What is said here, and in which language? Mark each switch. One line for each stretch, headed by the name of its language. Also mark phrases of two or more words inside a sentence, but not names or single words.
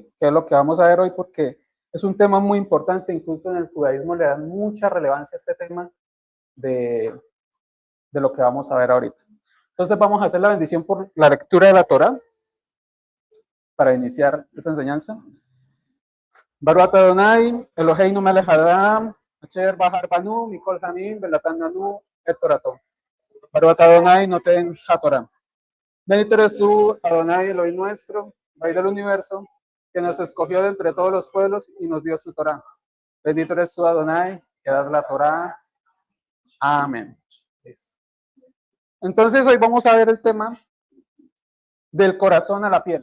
Spanish: Que es lo que vamos a ver hoy porque es un tema muy importante, incluso en el judaísmo le dan mucha relevancia a este tema de lo que vamos a ver ahorita. Entonces vamos a hacer la bendición por la lectura de la Torá para iniciar esta enseñanza.
Hebrew: ברוך אדוני, אלוהינו מלך העולם, אשר בחר בנו, מכל העמים, ונתן לנו את תורתו. ברוך אדוני נותן התורה.
Spanish: Bendito eres tú, Adonai, Elohim nuestro, Rey del universo, que nos escogió de entre todos los pueblos y nos dio su Torá. Bendito eres tú, Adonai, que das la Torá. Amén. Entonces, hoy vamos a ver el tema del corazón a la piel.